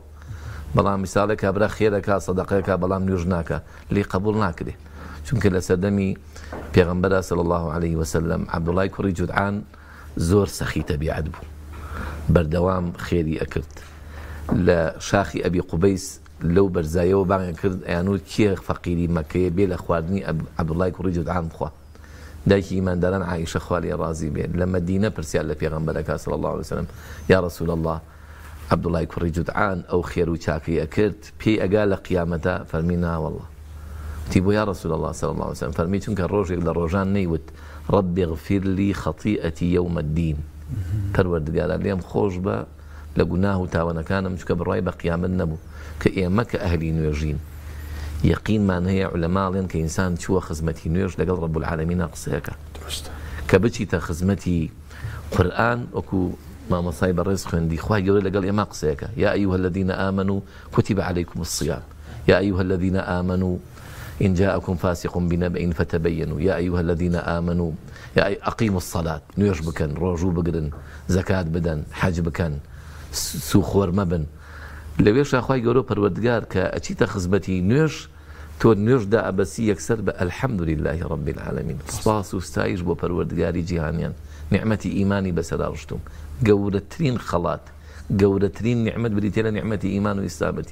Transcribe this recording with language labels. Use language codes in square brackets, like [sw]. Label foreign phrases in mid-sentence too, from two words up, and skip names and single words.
[ckb] بەڵام میساڵێک کابرا خێرەکە سەدەقەیەکە بەڵام نوێژ ناکە لێ قبول ناکرێ چونکە لە سەردەمی پێغەمبەر [ar] صلی الله عليه وسلم [ckb] عەبدوڵای کوڕی جودعان زۆر سەخی تەبیعەت بوو بەردەوام خێری ئەکرد لە شاخی ئەبی قوبەیس لەو بەرزایەوە باغیان کرد ئەیانوت کێ فەقیری مەکەیە بێ لە خواردنی عەبدوڵای کوڕی جودعان بخوا. دایکی ئیمانداران عایشە خوا لێ ڕازی بێت لە مەدینە پرسیار لە پێغەمبەرەکە [ar] صلی الله عليه وسلم یا رسول الله [ckb] عەبدوڵای کوڕی جودعان ئەو خێر و چاکەی ئەکرد پێی ئەگا لە قیامەتە فەرمی نا وەڵڵا وتی بۆ [ar] یا رسول الله صلی الله عليه وسلم [ckb] فەرمی چونکە ڕۆژێک لە ڕۆژان نەیوت [ar] رب اغفر لي خطيئتي يوم الدين [ckb] پەروەردگارە لێم خۆش بە لە گوناه و تاوانەکانم چونکە بڕای بە قیامەت نەبوو کە ئێمە کە ئەهلی نوێژین یەقینمان هەیە عولەماڵێن کە ئینسان چووە خزمەتی نوێژ لەگەڵ [ar] ڕەب العالەمین [ckb] قسەیەکە کە بچیتە خزمەتی قورئان وەکو مامۆسای بەڕێز خوێندی خوای گەورە لەگەڵ ئێمە قسەیەکە یا أيها الذين آمنوا كتب عليكم الصيام [ar] يا أيها الذين آمنوا إن جاءكم فاسق بنبأ فتبينوا يا أيها الذين آمنوا أقيموا الصلاة [ckb] نوێژ بکەن ڕۆژوو بگرن زەکات بدەن حەج بکەن سوخۆر مەبن. لەوێش خوای گەورە پەروەردگار کە ئەچیتە خزمەتی نوێژ تۆ نوێژدا ئەبەسی یەکسەر بە [ar] الحەمدولله رب العالمین [ckb] سپاس و ستایش بۆ پەروەردگاری جیهانیان نیعمەتی ئیمانی بەسەرا ڕشتوم گەورەترین خەڵات گەورەترین نیعمەت بریتێ لە نیعمەتی ئیمان و ئیسلامەتی.